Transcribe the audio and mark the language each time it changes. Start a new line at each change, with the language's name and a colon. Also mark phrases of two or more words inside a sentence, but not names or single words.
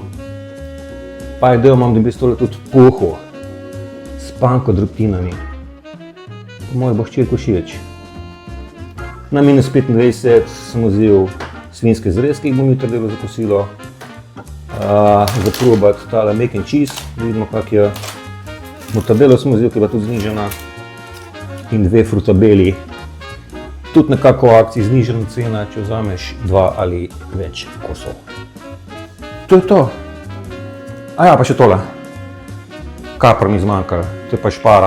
Slovenian: Pa idejo imam, da bi tole tudi poho s panko drobtinami. Po moje bo hčerko všeč. Na minus 25 sem vzel svinjske zrezke, ki bom jutri delal za kosilo. Za probati tale
English: mac and cheese,
Slovenian: da vidimo kak je. Mortadelo sem vzel, ki je bila tudi znižena. In 2 frutabeli. Tudi nekako v akciji znižena cena, če vzameš 2 ali več kosov. To je to. Aja, pa še tole. Kapra mi zmanjkalo, to je pa špara.